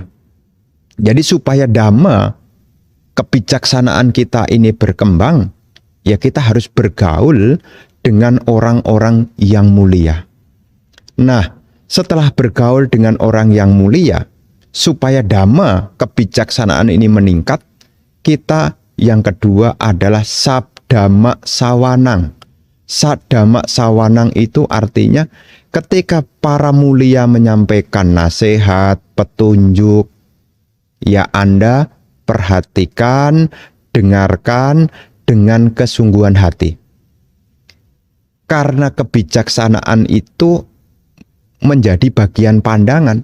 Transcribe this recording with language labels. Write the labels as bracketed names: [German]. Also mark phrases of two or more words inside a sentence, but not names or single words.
[Indonesian] Jadi supaya dhamma, kebijaksanaan kita ini berkembang, ya kita harus bergaul dengan orang-orang yang mulia. Nah, setelah bergaul dengan orang yang mulia, supaya dhamma kebijaksanaan ini meningkat, kita Yang kedua adalah [Pali] sabdama sawanang. Sabdama sawanang [Indonesian] itu artinya ketika para mulia menyampaikan nasihat, petunjuk, ya Anda perhatikan, dengarkan dengan kesungguhan hati. Karena kebijaksanaan itu menjadi bagian pandangan.